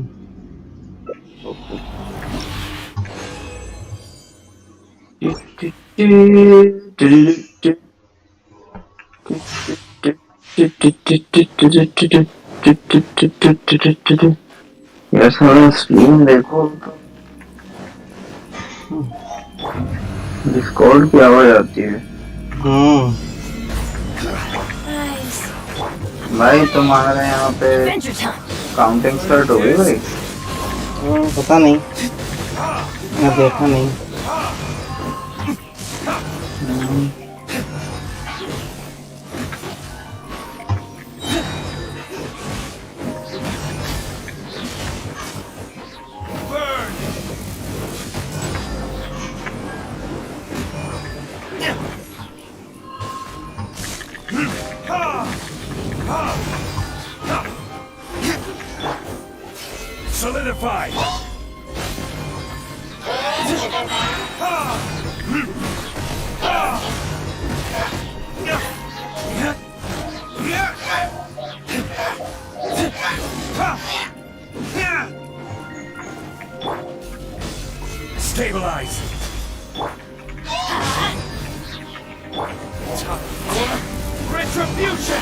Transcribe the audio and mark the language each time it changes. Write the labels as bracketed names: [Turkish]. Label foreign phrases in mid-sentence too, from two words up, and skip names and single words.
[Hindi] यार सारा स्क्रीन देखो, डिस्कॉर्ड की आवाज आती है। [English] Nice. [Hindi] भाई तुम्हारे यहाँ पे [English] Adventure time! counting start [Hindi] हो गई भाई? पता नहीं, मैं देखा नहीं। [English] Burn! Ha! Ha! Ha! Solidify! Ha! Ha! Yeah! Yeah! Yeah! Ha! Yeah! Stabilize! Retribution!